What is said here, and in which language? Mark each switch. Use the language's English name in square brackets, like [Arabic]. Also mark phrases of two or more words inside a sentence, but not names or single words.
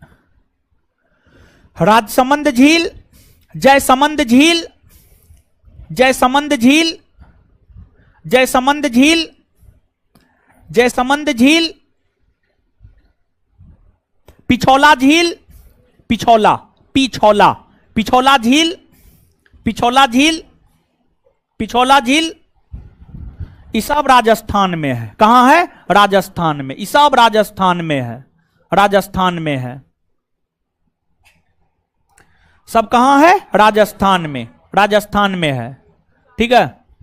[Hindi] राजसमंद झील, जयसमंद झील, जयसमंद झील, जयसमंद झील, जयसमंद झील, पिछौला झील, पिछौला, पिछौला, पिछौला झील, पिछौला झील, पिछौला झील। ये सब राजस्थान में है। कहां है? राजस्थान में। ये सब राजस्थान में है, राजस्थान में है। सब कहां है? राजस्थान में, राजस्थान में है। ठीक है।